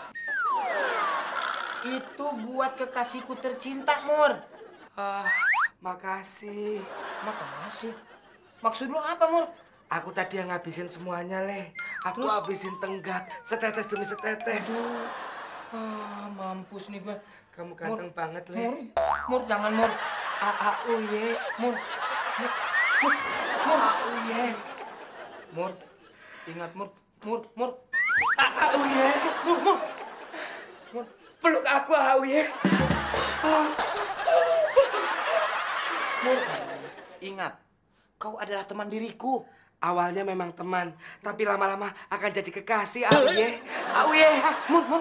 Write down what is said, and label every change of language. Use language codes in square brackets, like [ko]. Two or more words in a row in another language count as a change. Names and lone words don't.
[id] Itu buat kekasihku tercinta, Mur. Makasih. Makasih. Maksud lu apa, Mur? Aku tadi yang ngabisin semuanya, Le. Aku Terus? habisin tenggak, setetes demi setetes. Mampus nih gua. Kamu ganteng banget, Le. Mur, jangan, Mur. Auye. Mur. Auye. Mur. Ingat, Mur. Auye. Mur. Peluk aku, Auye. Mur. Ingat, kau adalah teman diriku. Awalnya memang teman, tapi lama-lama akan jadi kekasih, Auye. Auye. Mur.